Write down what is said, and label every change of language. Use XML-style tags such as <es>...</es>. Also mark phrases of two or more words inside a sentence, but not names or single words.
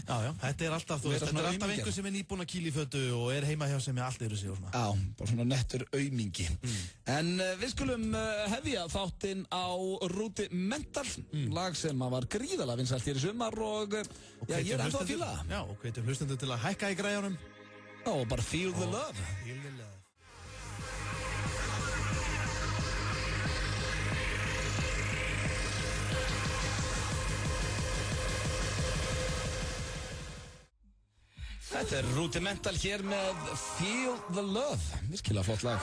<is>Já, þetta er alltaf, þetta er alltaf einhver sem er nýbúinn að kýla í fötu og er heima hjá sem er allt yfir sig og svona. Já, bara svona nettur aumingi. En við skulum hefja þáttinn á Rúti Mental, lag sem var gríðarlega vinsælt hér í sumar og ég er ennþá að fíla það. Já, og hvetjum hlustendur til að hækka í græjunum. Já, og bara</is> <en>feel the love. Feel the love.</en> <is>Þetta er Rudimental hér með Feel the Love. Virkilega flott lag.</is>